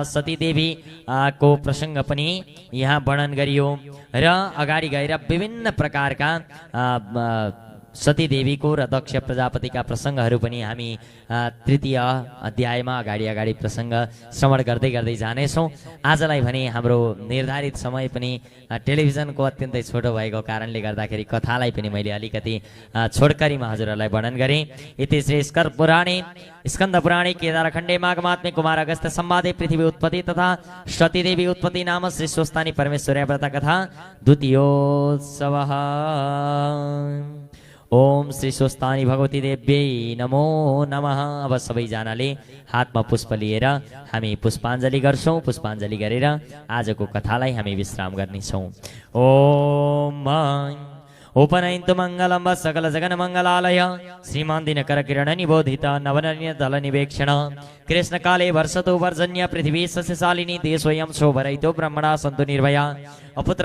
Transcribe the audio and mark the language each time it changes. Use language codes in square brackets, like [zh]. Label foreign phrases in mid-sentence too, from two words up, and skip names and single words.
[ne] सतीदेवी को प्रसङ्ग पनि यहाँ वर्णन गरियो र अगाडि गएर विभिन्न प्रकारका सतीदेवीको र दक्ष प्रजापतिका प्रसङ्गहरू पनि हामी तृतीय अध्यायमा अगाडि प्रसङ्ग श्रवण गर्दै गर्दै जानेछौँ। आजलाई भने हाम्रो निर्धारित समय पनि टेलिभिजनको अत्यन्तै छोटो भएको कारणले गर्दाखेरि कथालाई पनि मैले अलिकति छोडकरीमा हजुरहरूलाई वर्णन गरेँ। [sa] इति श्री स्कन्द पुराणे केदारखण्डे माघमात्मे कुमार अगस्त्य संवादे पृथ्वी उत्पत्ति तथा सतीदेवी उत्पत्ति नाम श्री स्वस्तानी परमेश्वर्या व्रत कथा द्वितीयोत्सवः। ओम श्री स्वस्तानी भगवती देव्यै नमो नमः। [ne] अब सबैजनाले हातमा पुष्प लिएर हामी पुष्पाञ्जली गर्छौँ। पुष्पाञ्जली गरेर आजको कथालाई हामी विश्राम गर्नेछौँ। [sa] ओम उपनयन्तु मङ्गलं सकल जगन मङ्गलालय श्रीमान् दिनकर किरण निबोधित नवनन्य दल निवेक्षण कृष्ण काले वर्षतो वर्जन्य पृथ्वी सस्यशालिनी देशोऽयं शोभरहितो ब्रह्मणा सन्तु निर्भया अपुत्रा